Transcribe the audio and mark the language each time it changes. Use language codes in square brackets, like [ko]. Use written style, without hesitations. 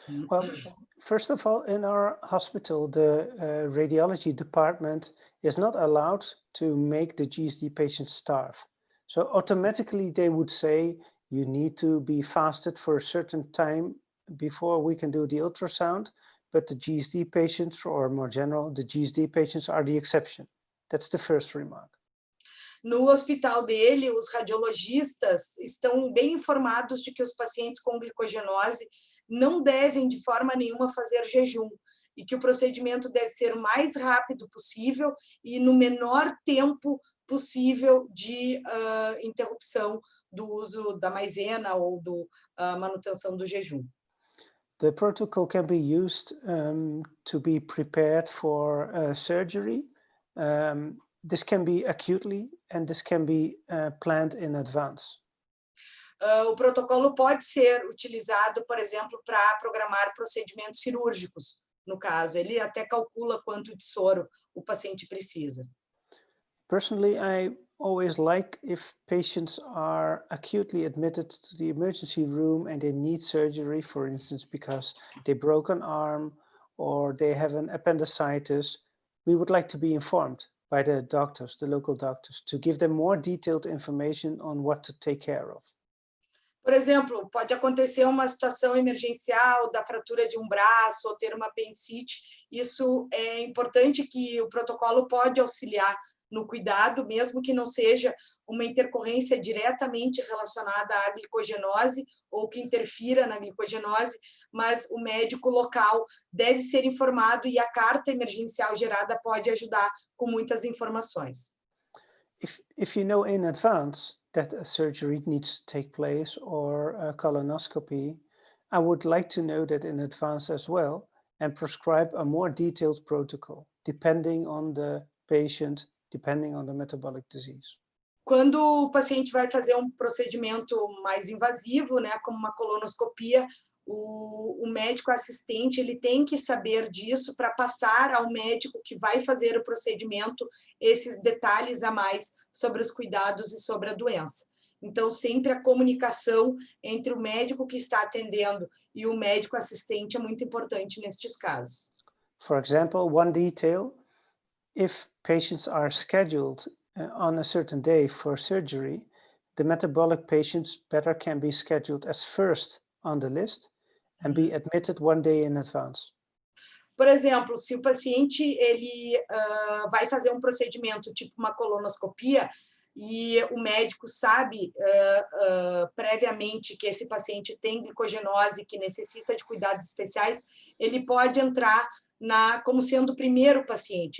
[en] Well, first of all, in our hospital, the radiology department is not allowed to make the GSD patients starve. So automatically they would say, you need to be fasted for a certain time before we can do the ultrasound, but the GSD patients, or more general, the GSD patients are the exception. That's the first remark. [pt] No hospital dele, os radiologistas estão bem informados de que os pacientes com glicogenose não devem de forma nenhuma fazer jejum e que o procedimento deve ser o mais rápido possível e no menor tempo possível de interrupção do uso da maisena ou da manutenção do jejum. [en] The protocol can be used to be prepared for surgery. This can be acutely and this can be planned in advance. [pt] O protocolo pode ser utilizado, por exemplo, para programar procedimentos cirúrgicos. No caso, ele até calcula quanto de soro o paciente precisa. [en] Personally, I always like if patients are acutely admitted to the emergency room and they need surgery, for instance, because they broke an arm or they have an appendicitis, we would like to be informed by the doctors, the local doctors, to give them more detailed information on what to take care of. [pt] Por exemplo, pode acontecer uma situação emergencial da fratura de um braço ou ter uma apendicite. Isso é importante que o protocolo pode auxiliar no cuidado, mesmo que não seja uma intercorrência diretamente relacionada à glicogenose ou que interfira na glicogenose, mas o médico local deve ser informado e a carta emergencial gerada pode ajudar com muitas informações. [en] If you know in advance that a surgery needs to take place or a colonoscopy, I would like to know that in advance as well and prescribe a more detailed protocol, depending on the patient, depending on the metabolic disease. [pt] Quando o paciente vai fazer um procedimento mais invasivo, né, como uma colonoscopia, o médico assistente ele tem que saber disso para passar ao médico que vai fazer o procedimento esses detalhes a mais sobre os cuidados e sobre a doença. Então, sempre a comunicação entre o médico que está atendendo e o médico assistente é muito importante nestes casos. [en] For example, one detail, if patients are scheduled on a certain day for surgery, the metabolic patients better can be scheduled as first on the list and be admitted one day in advance. [pt] Por exemplo, se o paciente ele vai fazer um procedimento tipo uma colonoscopia e o médico sabe previamente que esse paciente tem glicogenose, que necessita de cuidados especiais, ele pode entrar como sendo o primeiro paciente.